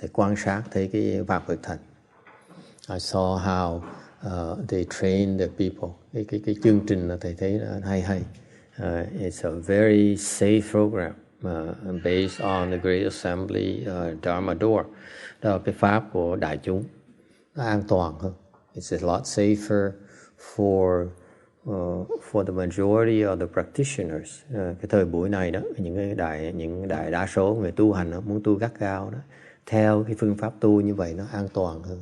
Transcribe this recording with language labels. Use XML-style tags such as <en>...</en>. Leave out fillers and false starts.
<vi>Thầy quan sát thấy cái Pháp Cực Thành.</vi> <en>I saw how they train the people.</en> <vi>Cái chương trình là thầy thấy hay.</vi> <en>It's a very safe program based on the Great Assembly Dharma Door.</en> <vi>Đó là cái pháp của đại chúng, nó an toàn hơn.</vi> <en>It's a lot safer for the majority of the practitioners.</en> <vi>Cái thời buổi này đó, những đại đa số người tu hành đó, muốn tu gắt gao đó, theo cái phương pháp tu như vậy nó an toàn hơn.</vi>